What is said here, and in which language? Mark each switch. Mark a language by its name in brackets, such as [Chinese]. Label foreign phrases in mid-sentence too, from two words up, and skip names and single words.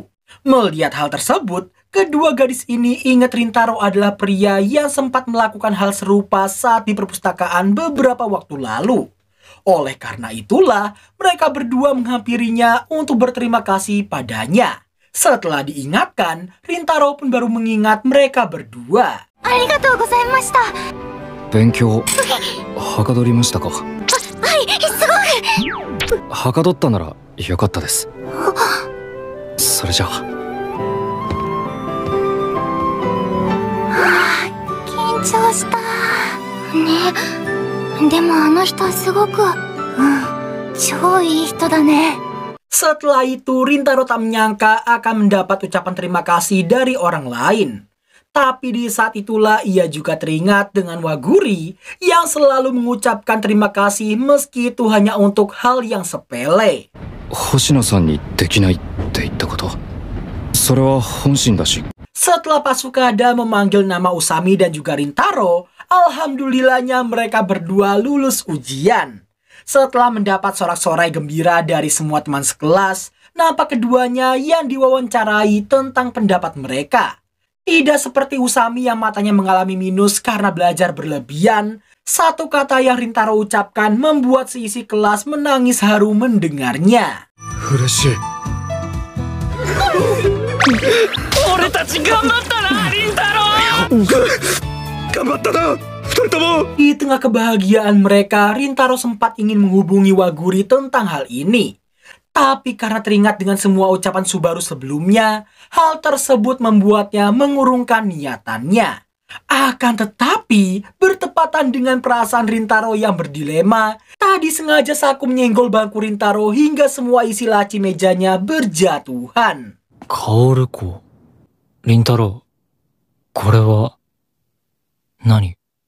[Indonesian] Melihat hal tersebut, kedua gadis ini ingat Rintaro adalah pria yang sempat melakukan hal serupa saat di perpustakaan beberapa waktu lalu. Oleh karena itulah, mereka berdua menghampirinya untuk berterima kasih padanya. Setelah diingatkan, Rintaro pun baru mengingat mereka berdua. [Japanese] ありがとうございました. 勉強はかどりましたか？はい、すごい。はかどったならよかったです。それじゃあ。緊張した。ね。でもあの人すごく、超いい人だね。 [Indonesian] Setelah itu, Rintaro tak menyangka akan mendapat ucapan terima kasih dari orang lain. Tapi di saat itulah ia juga teringat dengan Waguri yang selalu mengucapkan terima kasih meski itu hanya untuk hal yang sepele. [Japanese] 星野さんにできないって言ったこと。それは本心だし。 [Indonesian] Setelah Pasukada memanggil nama Usami dan juga Rintaro, alhamdulillahnya mereka berdua lulus ujian. Setelah mendapat sorak-sorai gembira dari semua teman sekelas, nampak keduanya yang diwawancarai tentang pendapat mereka. Tidak seperti Usami yang matanya mengalami minus karena belajar berlebihan, satu kata yang Rintaro ucapkan membuat seisi kelas menangis haru mendengarnya. [Japanese] Ureshii. 俺たち頑張ったな、Rintaro! 頑張ったな! 人とも。 [Indonesian] Di tengah kebahagiaan mereka, Rintaro sempat ingin menghubungi Waguri tentang hal ini. Tapi karena teringat dengan semua ucapan Subaru sebelumnya, hal tersebut membuatnya mengurungkan niatannya. Akan tetapi, bertepatan dengan perasaan Rintaro yang berdilema, tadi sengaja Saku menyenggol bangku Rintaro hingga semua isi laci mejanya berjatuhan. [Japanese] 薫子、凛太郎、これは、何？